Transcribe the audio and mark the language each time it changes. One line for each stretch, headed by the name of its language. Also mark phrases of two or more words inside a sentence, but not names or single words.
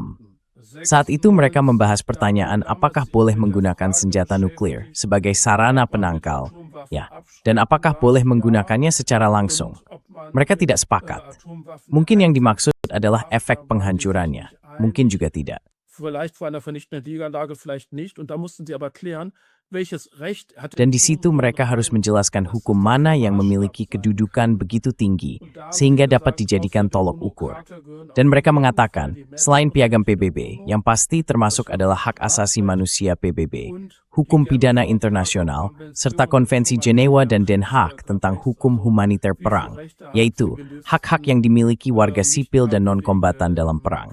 Indonesian: Saat itu mereka membahas pertanyaan apakah boleh menggunakan senjata nuklir sebagai sarana penangkal, ya, dan apakah boleh menggunakannya secara langsung. Mereka tidak sepakat. Mungkin yang dimaksud adalah efek penghancurannya, mungkin juga tidak.
German: vielleicht vor einer vernichtenden Niederlage, vielleicht nicht. Und da mussten sie aber klären, welches Recht hat
Indonesian: Dan di situ mereka harus menjelaskan hukum mana yang memiliki kedudukan begitu tinggi, sehingga dapat dijadikan tolok ukur. Dan mereka mengatakan, selain Piagam PBB, yang pasti termasuk adalah hak asasi manusia PBB, hukum pidana internasional, serta Konvensi Jenewa dan Den Haag tentang hukum humaniter perang, yaitu hak-hak yang dimiliki warga sipil dan non-kombatan dalam perang.